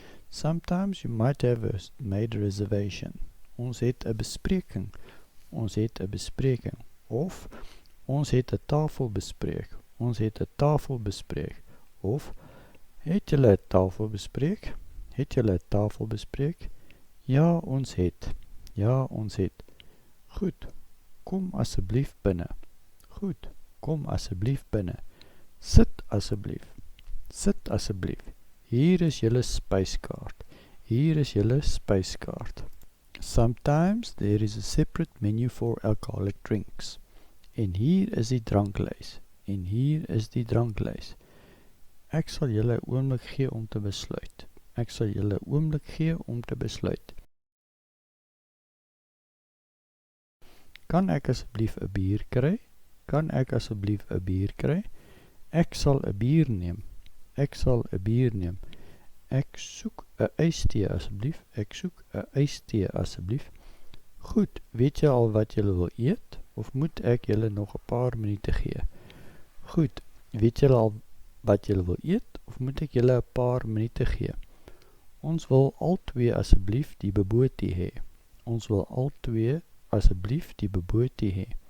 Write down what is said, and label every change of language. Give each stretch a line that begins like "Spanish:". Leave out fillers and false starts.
English: Sometimes you might have made a reservation.
Afrikaans: Ons het 'n bespreking. Ons het 'n bespreking. Of ons het 'n tafel bespreek. Ons het 'n tafel bespreek. Of het julle 'n tafel bespreek? Het julle 'n tafel bespreek? Ja, ons het. Ja, ons het. Goed. Kom asseblief binne. Goed. Kom asseblief binne. Sit asseblief. Sit asseblief. Hier is julle spyskaart. Hier is julle spyskaart.
English: Sometimes there is a separate menu for alcoholic drinks.
Afrikaans: En hier is die dranklys. En hier is die dranklys. Ek sal julle 'n oomblik gee om te besluit. Ek sal julle 'n oomblik gee om te besluit. Kan ek asseblief 'n bier kry? Kan ek asseblief 'n bier kry? Ek sal 'n bier neem. Ek sal 'n bier neem. Ek soek 'n ystee asseblief. Ek soek 'n ystee asseblief. Goed, weet jy al wat julle wil eet? Of moet ek julle nog 'n paar minute gee? Goed, weet julle al wat julle wil eet? Of moet ek julle 'n paar minute gee? Ons wil al twee asseblief die beboetie hê. Ons wil al twee asseblief die beboetie hê.